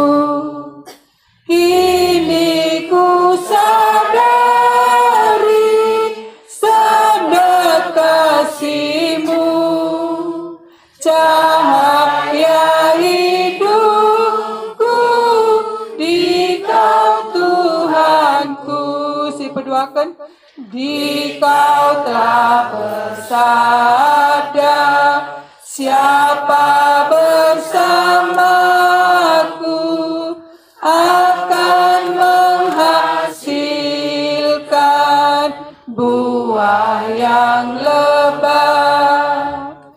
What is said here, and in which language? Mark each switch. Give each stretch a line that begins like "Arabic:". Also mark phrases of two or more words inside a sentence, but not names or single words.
Indonesian: Ini ku sadari sabda kasih-Mu, cahaya hidupku di Kau Tuhanku. Si peduakan, di Kau telah bersabda, siapa bersamaku akan menghasilkan buah yang lebat.